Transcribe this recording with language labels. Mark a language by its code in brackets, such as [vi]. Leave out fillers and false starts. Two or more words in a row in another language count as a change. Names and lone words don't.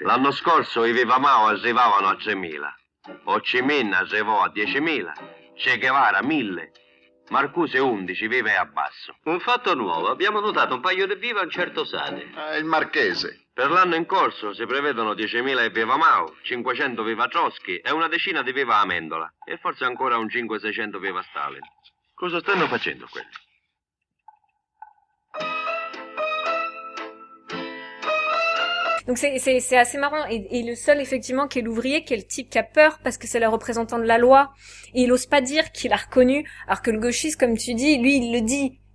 [it] L'anno scorso i Viva Mao arrivavano a 3.000, Ho Chi Minh arrivò a 10.000, Che Guevara 1.000, Marcuse 11 vive a basso. Un fatto nuovo, abbiamo notato un paio di viva a un certo Sade. Il marchese. Per l'anno in corso si prevedono 10.000 e viva Mao, 500 viva Trotsky e una decina di viva Amendola. E forse ancora un 500-600 viva Stalin. Cosa stanno facendo quelli? [fr] Donc c'est assez marrant et le seul effectivement qui est l'ouvrier, qui est le type qui a peur parce que c'est le représentant de la loi et il ose pas dire qu'il a reconnu, alors que le gauchiste, comme tu dis, lui il le dit.